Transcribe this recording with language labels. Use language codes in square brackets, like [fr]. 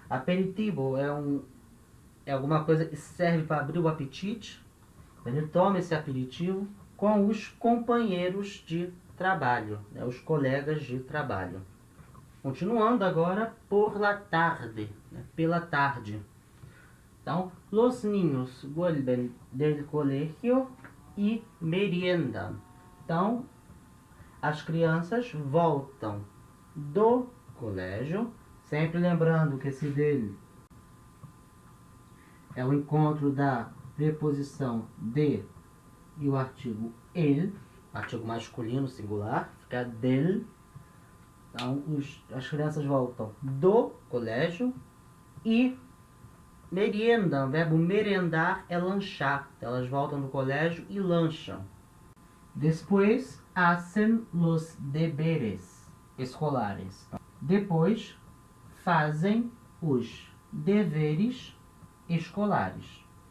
[pt] Aperitivo é alguma coisa que serve para abrir o apetite. Ele toma esse aperitivo com os companheiros de trabalho, né, os colegas de trabalho. Continuando agora, [es] por la tarde, [pt] né, pela tarde. Então, [es] los niños vuelven del colegio y meriendan. [pt] Então, as crianças voltam do colégio, sempre lembrando que esse dele é o encontro da preposição de e o artigo el, artigo masculino singular, fica del. Então, as crianças voltam do colégio e meriendam. O verbo merendar é lanchar. Elas voltam do colégio e lancham. Depois, [es] hacen los deberes escolares. [pt] Depois, fazem os deveres escolares.